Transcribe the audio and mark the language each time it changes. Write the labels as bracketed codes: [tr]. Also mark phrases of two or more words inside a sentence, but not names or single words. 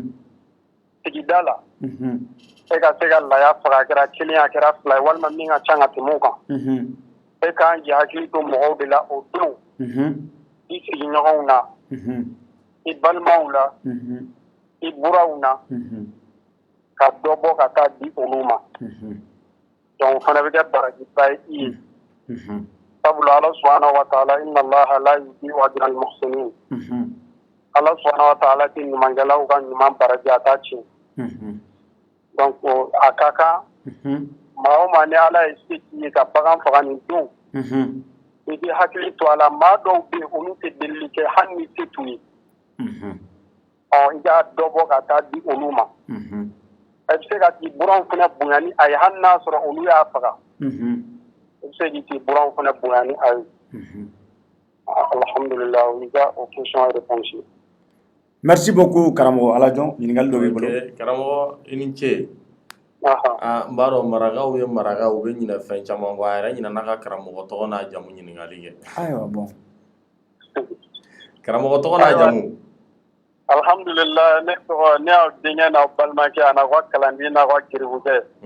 [bm] sigida la e ka se ka laya faga a kɛra kelen a kɛra fila ye walima min ka ca ka tɛmɛ o kan e k'an jɛ hakili to mɔgɔw de la o don i sigiɲɔgɔnw na i balimaw la i buraw na ka dɔ bɔ ka taa di olu ma donc o fana bɛ kɛ barajiba ye i ye sabula ala [ar] سبحانه وتعالى إن الله لا يضيع أجر المحسنين [bm] ala [ar] سبحانه وتعالى [bm] tɛ ɲumankɛlaw ka ɲuman baraji a t'a tiɲɛ donc a ka kan maa o maa ni ala ye se k'i ye ka bagan faga nin don i bɛ hakili to a la maa dɔw bɛ yen olu tɛ delili kɛ hali ni se t'u ye i ka dɔ bɔ ka taa di olu ma i bɛ se ka t'i buranw fana bonya ni a ye hali n'a sɔrɔ olu y'a faga i bɛ se k'i t'i buranw fana bonya ni a ye alhamdulillah o y'i ka o [fr] question réponse [bm] ye. [fr] Merci beaucoup [bm] karamɔgɔ Alajon ɲininkali dɔ b'i bolo. Karamɔgɔ i ni ce. N b'a dɔn marakaw ye marakaw u bɛ ɲinɛ fɛn caman kɔ a yɛrɛ ɲinɛna ka karamɔgɔ tɔgɔ n'a jamu ɲininkali kɛ. Ayiwa bon. Karamɔgɔ tɔgɔ n'a jamu. Alhamdulillah ne tɔgɔ ne y'aw denkɛ n'aw balimakɛ a n'aw ka kalanden n'aw ka kiribukɛ.